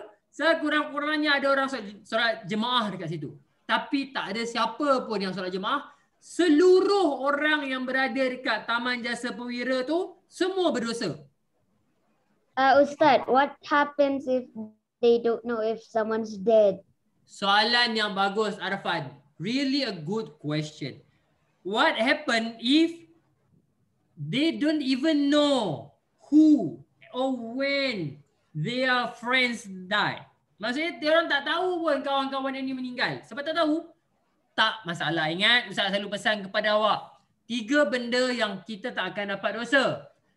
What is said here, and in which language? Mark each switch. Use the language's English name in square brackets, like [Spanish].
[Malay] Sekurang-kurangnya ada orang solat jemaah dekat situ. Tapi tak ada siapa pun yang solat jemaah. Seluruh orang yang berada dekat Taman Jasa Perwira tu semua berdosa. [English] Ustaz, what happens if they don't know if someone's dead? [Malay] Soalan yang bagus, [English] Arfan. Really a good question. What happen if they don't even know who or when their friends die? [Malay] Maksudnya dia orang tak tahu pun kawan-kawan ini meninggal. Sebab tak tahu, tak masalah. Ingat, Ustaz selalu pesan kepada awak. 3 benda yang kita tak akan dapat dosa.